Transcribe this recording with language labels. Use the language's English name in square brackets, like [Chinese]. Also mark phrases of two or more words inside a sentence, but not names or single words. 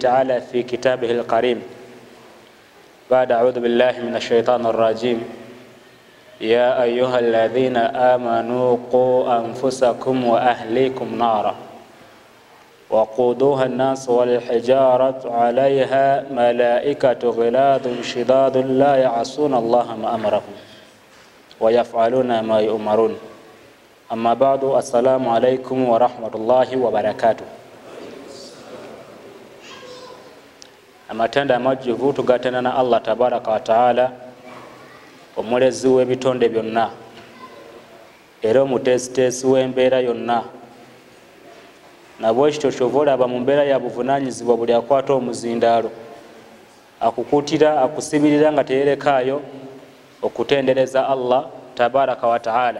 [Arabic] تعالى في كتابه الكريم بعد أعوذ بالله من الشيطان الرجيم: يا أيها الذين آمنوا قوا أنفسكم وأهليكم نارا وقودوها الناس والحجارة عليها ملائكة غلاظ شداد لا يعصون الله ما أمرهم ويفعلون ما يؤمرون. أما بعد، السلام عليكم ورحمة الله وبركاته. [Ganda] Amatenda amajjuvu tugatenda na Allah [Arabic] تبارك وتعالى, [Ganda] omulezi w'ebitonde byonna era omuteesiteesi w'embeera yonna. Nabwekityo kyova olaba mu mbeera ya buvunaanyizibwa buli akwata omuzindaalo akukuutira akusibirira nga teyerekaayo okutendereza Allah [Arabic] تبارك وتعالى.